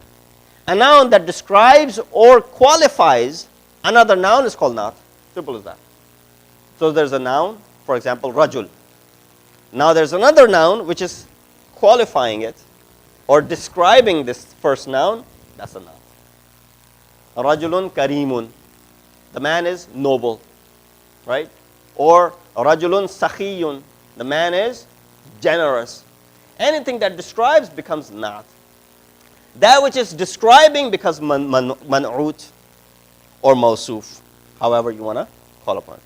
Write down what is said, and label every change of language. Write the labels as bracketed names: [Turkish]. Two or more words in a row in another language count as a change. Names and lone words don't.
[English] A noun that describes or qualifies another noun is called naat. Simple as that. So there's a noun, for example, rajul. Now there's another noun which is qualifying it or describing this first noun. That's a naat. [Arabic] رجل كريم. [English] The man is noble, right? Or [Arabic] رجل سخي. [English] The man is generous. Anything that describes becomes naat. That which is describing becomes man'ut or mawsuf, however you want to call upon it.